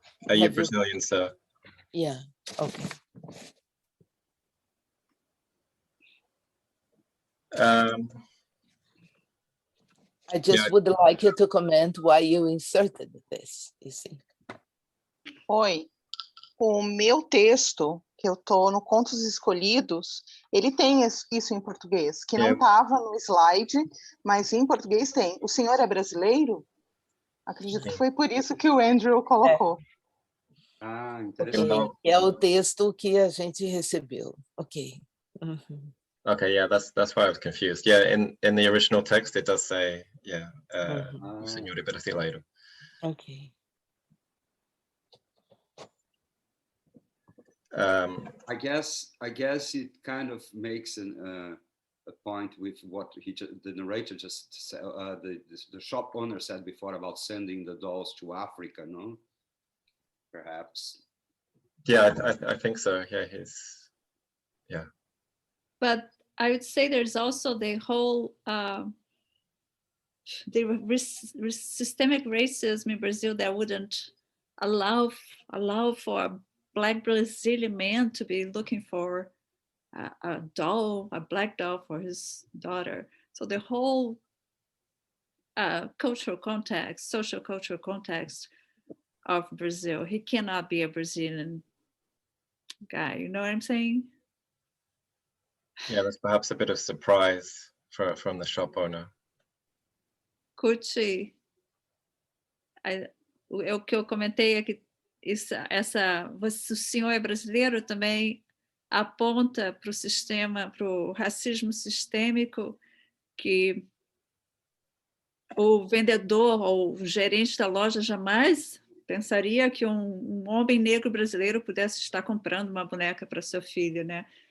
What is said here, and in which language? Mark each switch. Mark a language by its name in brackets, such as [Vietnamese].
[English] have you- Brazilian, sir? Yeah, okay. I just would like you to comment why you inserted this, you see. [Portuguese] Oi. O meu texto, que eu tô no Contos Escolhidos, ele tem isso em português, que não estava no slide, mas em português tem. O senhor é brasileiro? Acredito que foi por isso que o Andrew colocou. Ah, interessante. É o texto que a gente recebeu. Ok. Uhum. [English] Okay, yeah, that's why I was confused. Yeah, in the original text it does say, yeah, [Portuguese] o senhor é brasileiro. [English] Okay. I guess it kind of makes a point with what the narrator just said, the shop owner said before about sending the dolls to Africa, no? Perhaps. Yeah, I think so. Yeah, yeah. But I would say there's also the whole systemic racism in Brazil that wouldn't allow for a Black Brazilian man to be looking for a black doll for his daughter. So the whole cultural context, social cultural context of Brazil, he cannot be a Brazilian guy. You know what I'm saying? Yeah, there's perhaps a bit of surprise from the shop owner. [Portuguese] Curti. O que eu comentei é que o senhor é brasileiro também aponta para o sistema, para o racismo sistêmico que o vendedor ou o gerente da loja jamais pensaria que um homem negro brasileiro pudesse estar comprando uma boneca para seu filho, né?